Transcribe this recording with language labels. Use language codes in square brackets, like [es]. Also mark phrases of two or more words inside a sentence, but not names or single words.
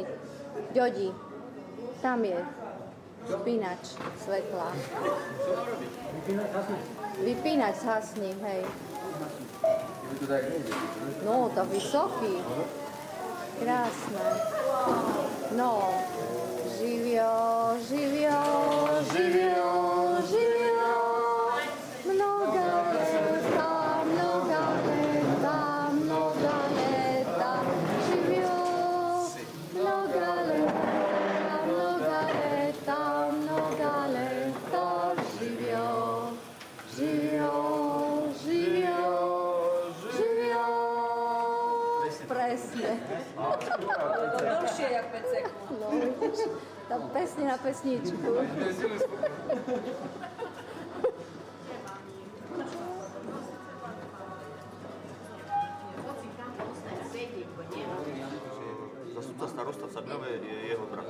[sk] Ďodi. Tam je. Spínač svetla. Vypínač zhasni, hej. No, to vysoký. Krásne. No. [sr] Živio, živio, živio, živio. Mnoga leta, mnoga leta, mnoga leta. Živio, mnoga leta, mnoga leta, mnoga leta. Živio, živio, živio, živio. [sk] Presne. Dlhšie jak 5 sekúnd. No, vidíš, tá pesne na pesničku. Zastupca starosta v Sadňove je jeho brat.